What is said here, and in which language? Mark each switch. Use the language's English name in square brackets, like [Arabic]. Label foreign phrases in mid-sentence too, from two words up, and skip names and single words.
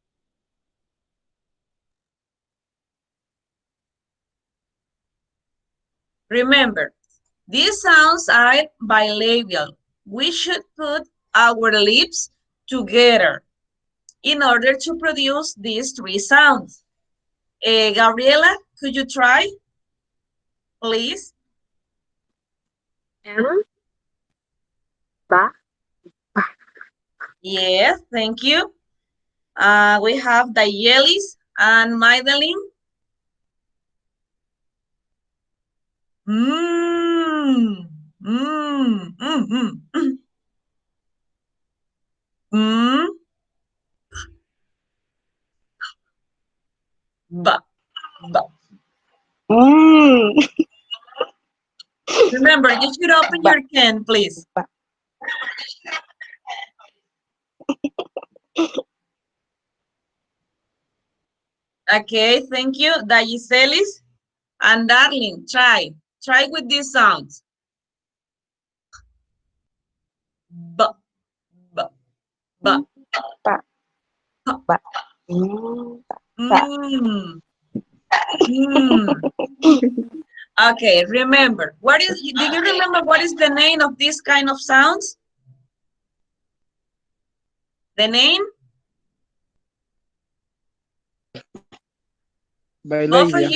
[English] Remember, these sounds are bilabial. We should put our lips together in order to produce these three sounds. Gabriela, could you try, please? M, ba, ba. Yes, thank you. We have Dayelis and Magdalene. Mmm, mmm, mmm, mmm, mmm, ba, ba. Mm. Remember, you should open Ba, your can, please. ba. Okay, thank you. Dayiselis and Darling, try. Try with these sounds. Ba, ba, ba, Mm, ba, ha, ba. Mm, ba. mmm, mmm. Okay, remember, do you remember what is the name of this kind of sounds? The name? Both of